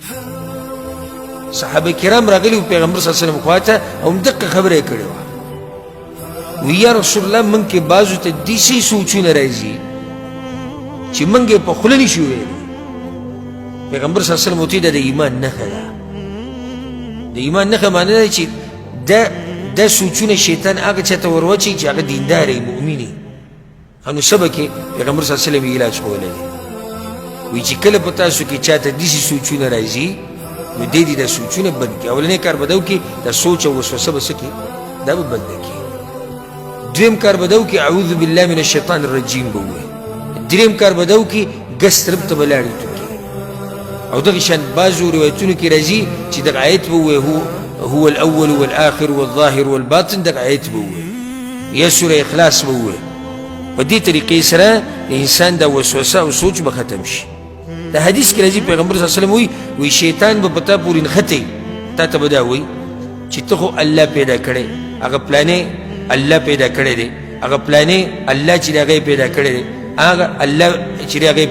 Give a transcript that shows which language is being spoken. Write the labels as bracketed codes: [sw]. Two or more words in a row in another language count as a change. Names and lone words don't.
[ps] صحابه کرام راغلي وو پیغمبر [ar] صلی الله علیه وسلم [ps] خواته او همدقه خبره یې کړې وه وی [ar] یا رسول الله [ps] موږ کې بعضو ته داسې سوچونه راځي چې موږ یې په خوله نشو ویلی پیغمبر [ar] صلی الله علیه وسلم [ps] ورته دا د ایمان نښه ده د ایمان نښه معنی ده چې دا سوچونه شیطان هغه چا ته ور واچوي چې هغه دیندار یې مؤمن یې نو سبه کې پیغمبر [ar] صلی الله علیه وسلم [ps] یې علاج کولی دی وایي چې کله په تاسو کې چاته داسې سوچونه راځي نو دی دې دا سوچونه بند کړي اولنی کار به دا وکړي دا سوچ او وسوسه به څه کړي دا به بنده کړي دویم کار به دا وکړي [ar] اعوذ بالله من الشیطان الرجیم [ps] به ووایي دریم کار به دا وکړي ګس طرف ته به لاړې توکړي او دغه شان بعضو روایتونو کې راځي چې دغه آیت به ووایي [ar] هو الاول والآخر والظاهر والباطن [ps] دغه آیت به ووایي یا سوره اخلاص به ووایي په دې طریقې سره د انسان دا وسوسه او سوچ به ختم شي د حدیث کې راځي پیغمبر [ar] صلی الله علیه وسلم [ps] وایي شیطان به په تا پورې نښتي تا ته به دا وایي چې ته خو الله پیدا کړی هغه پلانې الله پیدا کړی دی هغه پلانې الله چې د هغه پیدا کړی دی هغه الله چې د هغه